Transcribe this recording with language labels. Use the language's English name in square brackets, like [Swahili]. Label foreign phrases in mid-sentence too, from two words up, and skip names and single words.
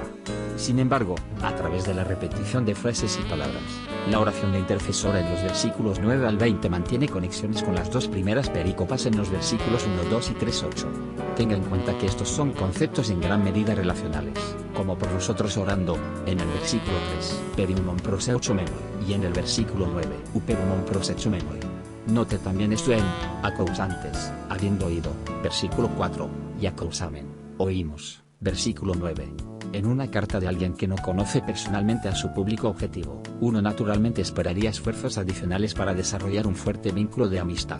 [Spanish] Sin embargo, a través de la repetición de frases y palabras, la oración de intercesora en los versículos 9 al 20 mantiene conexiones con las dos primeras perícopas en los versículos 1, 2 y 3, 8. Tenga en cuenta que estos son conceptos en gran medida relacionales, como por vosotros orando, en el versículo 3, [Greek] περὶ ὑμῶν προσευχόμενοι, [Spanish] y en el versículo 9, [Greek] ὑπὲρ ὑμῶν προσευχόμενοι. [Spanish] Note también esto en acousantes, habiendo oído, versículo 4, y acousamen, oímos, versículo 9. En una carta de alguien que no conoce personalmente a su público objetivo, uno naturalmente esperaría esfuerzos adicionales para desarrollar un fuerte vínculo de amistad.